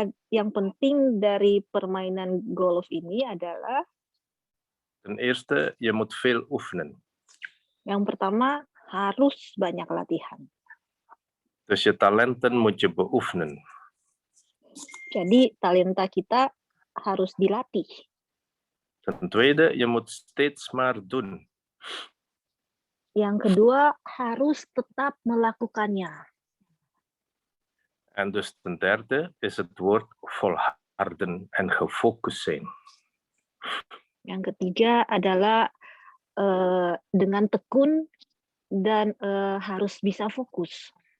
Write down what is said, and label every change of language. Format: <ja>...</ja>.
<id>Yang penting dari permainan golf ini adalah.</id> <nl>Ten eerste, je moet veel oefenen.</nl> <id>Yang pertama, harus banyak latihan.</id> <nl>Dus je talenten moet je beoefenen.</nl> <id>Jadi talenta kita harus dilatih.</id> <nl>Ten tweede, je moet steeds maar doen.</nl> <id>Yang kedua, harus tetap melakukannya.</id> <nl>En dus ten derde is het woord volharden en gefocust zijn.</nl> <id>Yang ketiga adalah dengan tekun dan harus bisa fokus.</id>